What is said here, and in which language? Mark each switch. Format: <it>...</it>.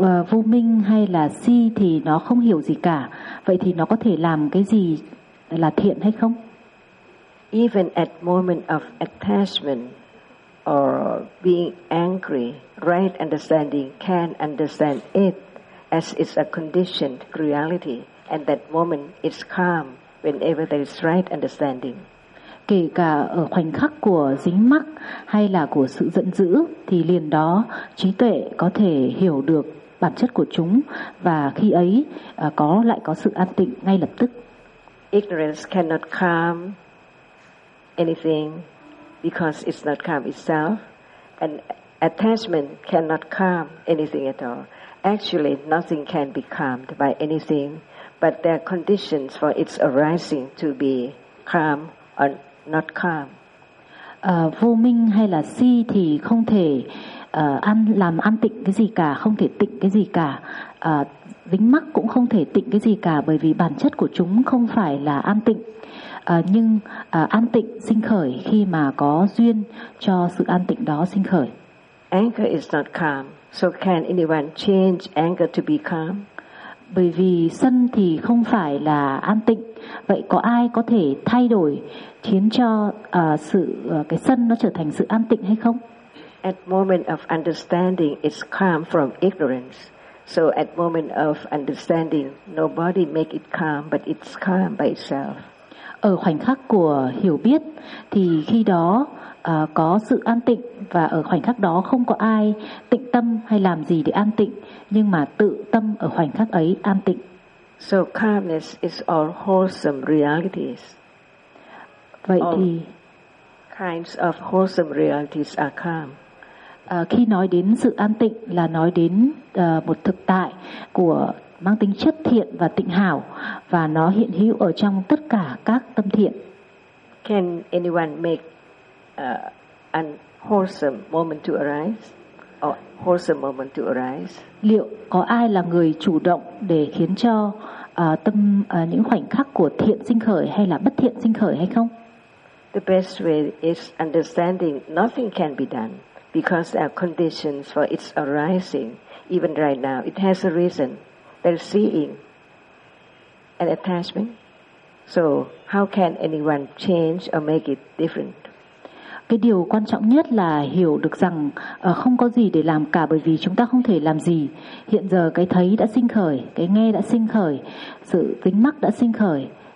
<vi>Vô minh hay là si thì nó không hiểu gì cả. Vậy thì nó có thể làm cái gì là thiện hay không?</vi> <en>Even at moment of attachment or being angry, right understanding can understand it as it's a conditioned reality, and that moment is calm whenever there is right understanding.</en> <vi>Kể cả ở khoảnh khắc của dính mắc hay là của sự giận dữ thì liền đó trí tuệ có thể hiểu được bản chất của chúng và khi ấy có sự an tịnh ngay lập tức.</vi> <en>Ignorance cannot calm anything because it's not calm itself, and attachment cannot calm anything at all. Actually, nothing can be calmed by anything, but there are conditions for its arising to be calm or not calm.</en> <vi>Vô minh hay là si thì không thể làm an tịnh cái gì cả, không thể tịnh cái gì cả. Dính mắc cũng không thể tịnh cái gì cả bởi vì bản chất của chúng không phải là an tịnh. Nhưng an tịnh sinh khởi khi mà có duyên cho sự an tịnh đó sinh khởi.</vi> <en>Anger is not calm, so can anyone change anger to be calm?</en> <vi>Bởi vì sân thì không phải là an tịnh. Vậy có ai có thể thay đổi khiến cho cái sân nó trở thành sự an tịnh hay không?</vi> <en>At moment of understanding it's calm from ignorance. So at moment of understanding nobody make it calm, but it's calm by itself.</en> <vi>Ở khoảnh khắc của hiểu biết thì khi đó có sự an tịnh và ở khoảnh khắc đó không có ai tịnh tâm hay làm gì để an tịnh, nhưng mà tự tâm ở khoảnh khắc ấy an tịnh.</vi> <en>So calmness is all wholesome realities.</en> <vi>Vậy</vi> <en>all</en> <vi>thì</vi> <en>kinds of wholesome realities are calm.</en> <vi>Khi nói đến sự an tịnh là nói đến một thực tại của mang tính chất thiện và tịnh hảo, và nó hiện hữu ở trong tất cả các tâm thiện.</vi> <en>Can anyone make an wholesome moment to arise? Or wholesome moment to arise.</en> <vi>Liệu có ai là người chủ động để khiến cho những khoảnh khắc của thiện sinh khởi hay là bất thiện sinh khởi hay không?</vi> <en>The best way is understanding nothing can be done because there are conditions for its arising. Even right now, it has a reason. There's seeing and attachment. So how can anyone change or make it different?</en> <vi>Cái điều quan trọng nhất là hiểu được rằng không có gì để làm cả bởi vì chúng ta không thể làm gì. Hiện giờ cái thấy đã sinh khởi, cái nghe đã sinh khởi, sự dính mắc đã sinh khởi.</vi>